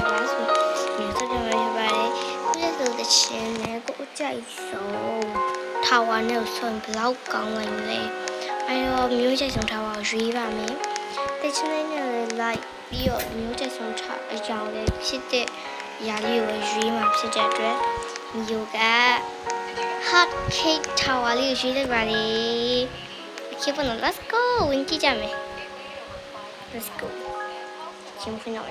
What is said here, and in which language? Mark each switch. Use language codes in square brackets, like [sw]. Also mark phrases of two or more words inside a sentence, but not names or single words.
[my] ပါဆိုပြီးဆော့ပြပါရပါတယ်ကိုကြိုက်ဆုံးတချင်နဲ့ကိုကြိုက်ဆုံးထားဝါနဲ့ဆွန်ဘလောက်ကောင်းလိုက်လဲအဲတော့မျိုးကြိုက်ဆုံးထားဝါကိုရွေးပါမယ်တချင်နဲ့လိုက်ပြီးတော့မျိုးကြိုက်ဆုံးထားအကြောင်းလေးဖြစ်တဲ့ຢာလေးကိုရွေးမှာဖြစ်တဲ့အတွက်မျိုးက [en] hot cake tower [my] လေးကိုရွေးလိုက်ပါလေ Okay, bueno, [en] let's go. Winky llame. Let's go. [es] ¿Quién fue no?